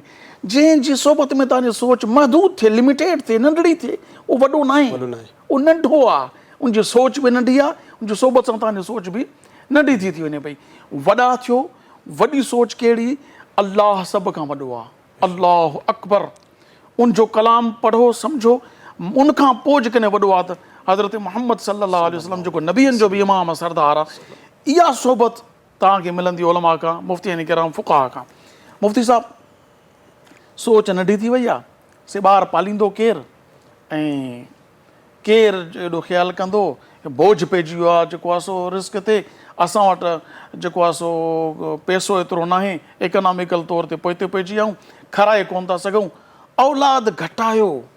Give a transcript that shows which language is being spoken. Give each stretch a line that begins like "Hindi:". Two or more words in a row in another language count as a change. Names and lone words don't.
Sindhi: जंहिंजी सोबत में तव्हांजी सोच महदूद थिए, लिमिटेड थिए, नंढड़ी थिए, उहो वॾो न आहे, उहो नंढो आहे। उनजी सोच बि नंढी आहे, उनजी सोबत सां तव्हांजी सोच बि नंढी थी वञे पई। वॾा थियो, वॾी सोच कहिड़ी? अल्लाह सभ खां वॾो आहे,
Arabic: الله أكبر.
Sindhi: उनजो कलाम पढ़ो, सम्झो, उनखां पोइ जेकॾहिं वॾो आहे त हज़रत मुहम्मद
Arabic: صلى الله عليه وسلم
Sindhi: जेको नबियनि जो बि इमाम सरदार आहे। इहा सोबत तव्हांखे मिलंदी उलमा खां, मुफ़्ती किराम, फ़ुक़हा खां। मुफ़्ती साहिब, सोच नंढी थी वई आहे, से ॿार पालींदो केरु ऐं केरु एॾो ख़्यालु कंदो? बोझ पइजी वियो आहे, जेको आहे सो रिस्क थिए। असां वटि जेको आहे सो पैसो एतिरो न आहे, इकनॉमिकल तौर ते पोइ पइजी विया आहियूं, खाराए कोन था सघूं, औलाद घटायो।